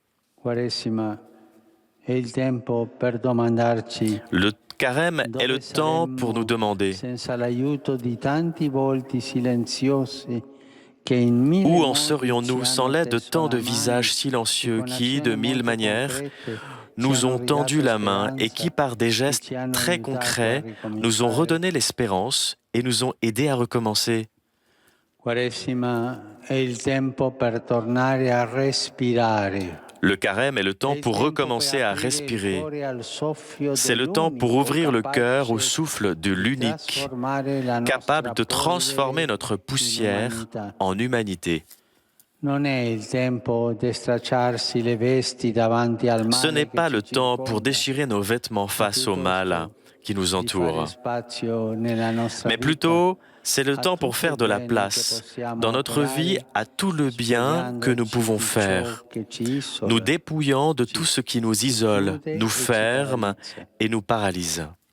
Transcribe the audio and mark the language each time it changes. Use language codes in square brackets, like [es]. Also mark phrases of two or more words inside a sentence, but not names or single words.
[fr] Le carême est le temps pour nous demander: où en serions-nous sans l'aide de tant de visages silencieux qui, de mille manières, nous ont tendu la main et qui, par des gestes très concrets, nous ont redonné l'espérance et nous ont aidés à recommencer. [it] Quaresima è il tempo per tornare a respirare. [fr] Le carême est le temps pour recommencer à respirer. C'est le temps pour ouvrir le cœur au souffle de l'unique, capable de transformer notre poussière en humanité. Ce n'est pas le temps pour déchirer nos vêtements face au mal qui nous entoure, mais plutôt c'est le temps pour faire de la place dans notre vie à tout le bien que nous pouvons faire, nous dépouillant de tout ce qui nous isole, nous ferme et nous paralyse.